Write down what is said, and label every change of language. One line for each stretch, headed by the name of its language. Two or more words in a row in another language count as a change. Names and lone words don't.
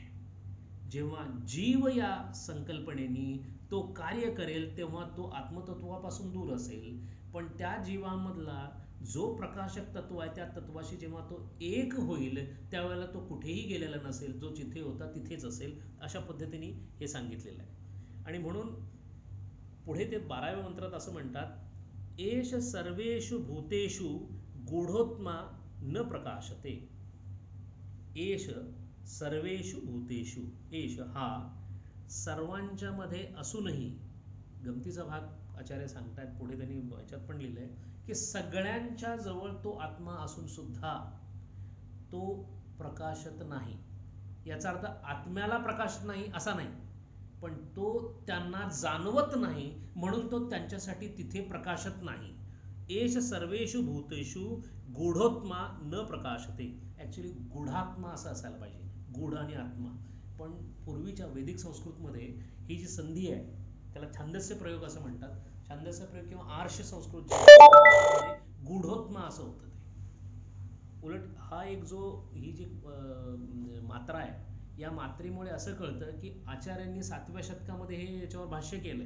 Marathi: जेव्हा जीव या संकल्पनेने तो कार्य करेल तेव्हा तो आत्मतत्वापासून दूर असेल. पण त्या जीवामधला जो प्रकाशक तत्व आहे त्या तत्वाशी जेव्हा तो एक होईल त्यावेळेला तो कुठेही गेलेला नसेल, जो जिथे होता तिथेच असेल. अशा पद्धतीने हे सांगितलेलं आहे. आणि म्हणून पुढे ते 12व्या मंत्रात असं म्हणतात,
Sanskrit: एष सर्वेषु भूतेषु गूढोत्मा न प्रकाशते. एष सर्वेषु भूतेषु,
Marathi: एष हा सर्वांच्या मध्ये असूनही, गमतीचा भाग आचार्य सांगतात पुढे, त्यांनी याच्यात पण लिहिलंय की सगळ्यांच्या जवळ तो आत्मा असून सुद्धा तो प्रकाशत नाही. याचा अर्थ आत्म्याला प्रकाश नाही असा नाही, पण तो त्यांना जाणवत नाही म्हणून तो त्यांच्यासाठी तिथे प्रकाशत नाही.
Sanskrit: एष सर्वेषु भूतेषु गूढोत्मा न प्रकाशते.
Marathi: ॲक्च्युली गूढात्मा असं असायला पाहिजे, गूढ आणि आत्मा. पण पूर्वीच्या वैदिक संस्कृतमध्ये ही जी संधी आहे त्याला छांदस्य प्रयोग असं म्हणतात. छांदस्य प्रयोग किंवा आर्ष संस्कृत गूढोत्मा असं होतं ते. उलट हा एक ही जी मात्रा आहे, या मात्रेमुळे असं कळतं की आचार्यांनी 7व्या शतकामध्ये हे याच्यावर भाष्य केलंय.